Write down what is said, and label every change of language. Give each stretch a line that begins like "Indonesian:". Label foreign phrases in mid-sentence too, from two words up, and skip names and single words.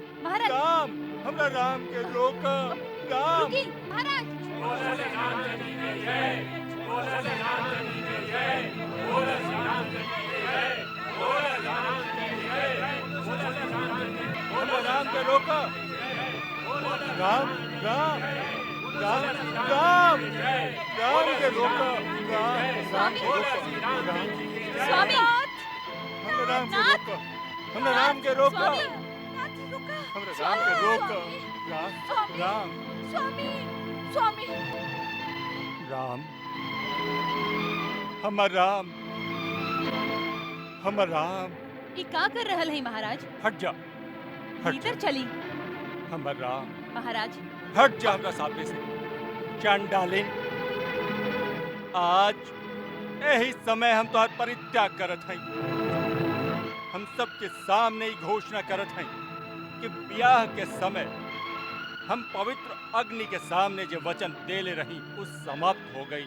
Bhojpuri: महाराज। राम, हमरा राम के रोको। राम रुकी, महाराज। हमरा राम के रोको। राम राम राम राम राम के रोको। राम के रोको। स्वामी, हमरा राम के रोको। हमरा राम के रोको। हमरा राम के रोको। राम राम स्वामी, स्वामी। राम, हमर राम, हमर राम। ये का कर रहल है महाराज? हट जा, हट जा। भीतर चली। हमर राम, महाराज हट जा हमरा सामने से। चंडालिन, आज यही समय हम तोहर परित्याग करत हई। हम सबके सामने ही घोषणा करत हई कि ब्याह के समय हम पवित्र अग्नि के सामने जो वचन देले रही उस समाप्त हो गई।